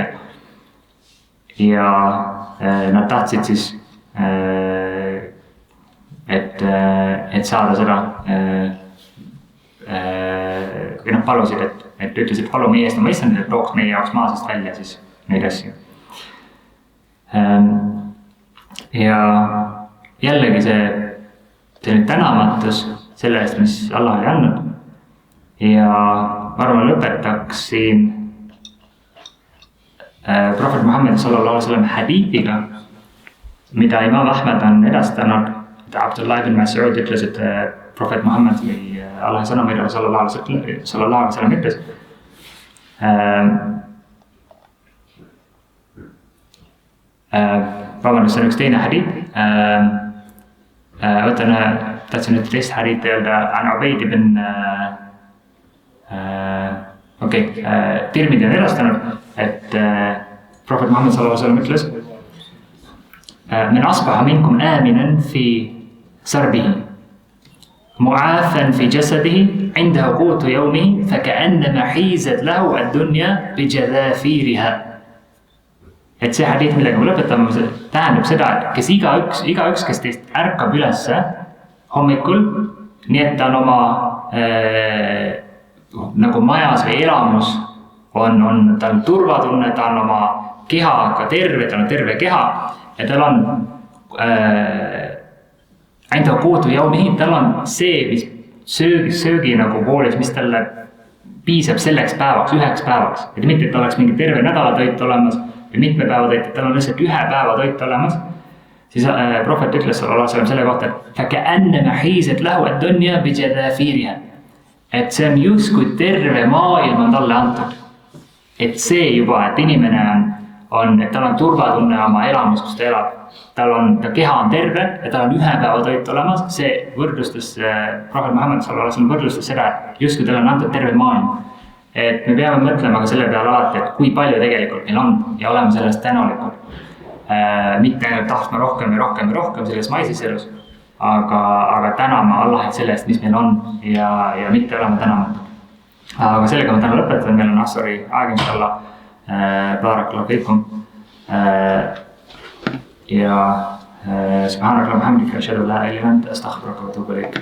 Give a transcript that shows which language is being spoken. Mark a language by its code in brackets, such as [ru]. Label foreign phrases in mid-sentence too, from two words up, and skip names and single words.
[et] Ja nad tahtsid siis, et saada seda, või palusid, et ütlesid, palu meie eest oma issandid, et tooks meie jaoks maa seest välja siis neid asju. Ja jällegi see tänamatus selle eest, mis Allah oli andnud. Ja ma arvan, lõpetaksin Prohvet Muhammad [ar] صلى الله عليه وسلم [et] hadiithiga, mida Imam Ahmed on edastanud. Abdullah ibn Mas'ud ütles, et Prohvet Muhammad või Allah sõnumid [ar] صلى الله عليه وسلم [et] ütles. Vabandust, see on üks teine hadiit. Tahtsin nüüd teist hadiit öelda, An Ubayd ibn Tirmidi on edastanud, et Prohvet Muhammad [ar] صلى الله عليه وسلم [et] ütles: [ar] "من أصبح منكم آمنا في سربه معافى في جسده عنده قوت يومه فكأنما حيزت له الدنيا بحذافيرها." [et] Et see hadiit, millega me lõpetame, tähendab seda, et kes igaüks, kes teist ärkab ülesse hommikul, nii et ta on oma nagu majas või elamus, tal on turvatunne, ta on oma kehaga terve, tal on terve keha ja tal on ainult [ar] قوت يومه, [et] tal on see, mis söögi nagu poolis, mis talle piisab selleks päevaks, üheks päevaks. Et mitte, et oleks mingi terve nädala toit olemas või mitme päeva toit, et tal on lihtsalt ühe päeva toit olemas. Siis prohvet ütles [ar] صلى الله عليه وسلم [et] selle kohta, et [ar] فكأنما حيزت له الدنيا بحذافيرها. [et] Et see on justkui terve maailm on talle antud. Et see juba, et inimene et tal on turvatunne oma elamus, kus ta elab. Ta keha on terve ja tal on ühe päeva toit olemas. See võrdlustas, Prohvet Muhammad [ar] صلى الله عليه وسلم [et] võrdlustas seda, et justkui tal on antud terve maailm. Et me peame mõtlema ka selle peale alati, et kui palju tegelikult meil on ja oleme sellest tänulikud. Mitte ainult tahtma rohkem ja rohkem ja rohkem selles maises elus, aga tänama Allahit selle eest, mis meil on ja mitte olema tänamatud. Aga sellega ma täna lõpetan, meil on Assari aeg inshallah. [ar] بارك الله فيكم. Ja سبحانك اللهم وبحمدك أشهد أن لا إله إلا أنت أستغفرك وأتوب إليك.